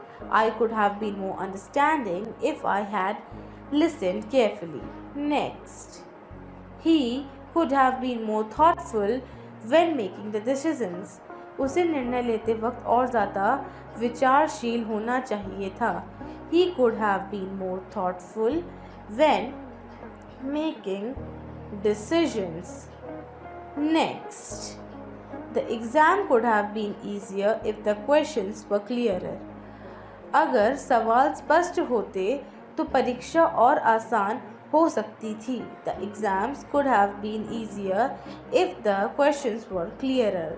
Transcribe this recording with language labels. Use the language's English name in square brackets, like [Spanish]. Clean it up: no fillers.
[English] I could have been more understanding if I had listened carefully. Next, he could have been more thoughtful when making the decisions. [Hindi] उसे निर्णय लेते वक्त और ज़्यादा विचारशील होना चाहिए था. [English] He could have been more thoughtful when making decisions. Next, the exam could have been easier if the questions were clearer. [Hindi] अगर सवाल स्पष्ट होते तो परीक्षा और आसान हो सकती थी. [English] The exams could have been easier if the questions were clearer.